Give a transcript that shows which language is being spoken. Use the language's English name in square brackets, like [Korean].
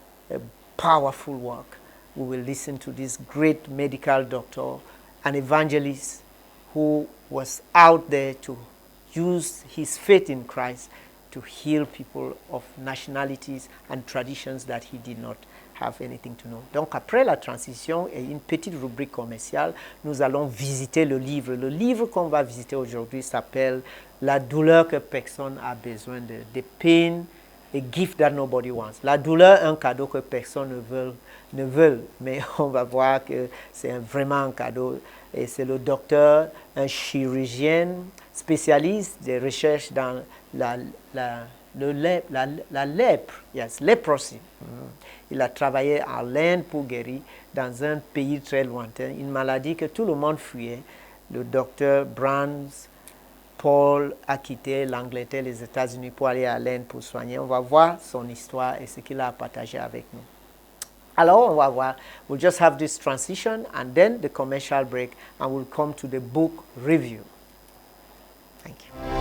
[English] A powerful work. We will listen to this great medical doctor, an evangelist who was out there to use his faith in Christ to heal people of nationalities and traditions that he did not have anything to know. [French] Donc après la transition et une petite rubrique commerciale, nous allons visiter le livre. Le livre qu'on va visiter aujourd'hui s'appelle La douleur que personne a besoin de. [English] The pain, a gift that nobody wants. [French] La douleur, un cadeau que personne ne veut. Mais on va voir que c'est vraiment un cadeau. Et c'est le docteur, un chirurgien spécialiste des recherches dans la lèpre, [English] yes, leprosy. [French] Il a travaillé en Inde pour guérir dans un pays très lointain, une maladie que tout le monde fuyait. Le docteur Brands, Paul a quitté l'Angleterre, les États-Unis pour aller à l'Inde pour soigner. On va voir son histoire et ce qu'il a partagé avec nous. Alors, on va voir. [English] We'll just have this transition and then the commercial break, and we'll come to the book review. Thank you.